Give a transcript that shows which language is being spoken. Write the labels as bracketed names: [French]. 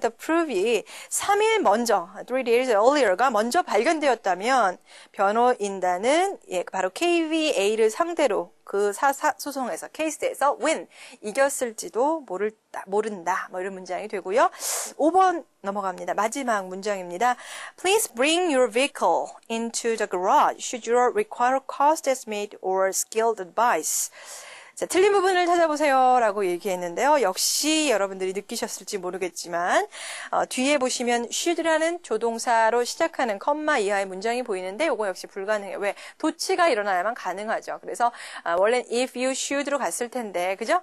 [Korean] The proof이 3일 먼저, [English] 3 days earlier [Korean] 가 먼저 발견되었다면 변호인단은 바로 KVA를 상대로 그 소송에서, 케이스에서 win, 이겼을지도 모른다. 뭐 이런 문장이 되고요. 5번 넘어갑니다. 마지막 문장입니다. [English] Please bring your vehicle into the garage should you require cost estimate or skilled advice. [Korean] 자, 틀린 부분을 찾아보세요 라고 얘기했는데요. 역시 여러분들이 느끼셨을지 모르겠지만 뒤에 보시면 should라는 조동사로 시작하는 컴마 이하의 문장이 보이는데 이거 역시 불가능해요. 왜? 도치가 일어나야만 가능하죠. 그래서 원래는 [English] if you should [Korean] 로 갔을 텐데 그죠?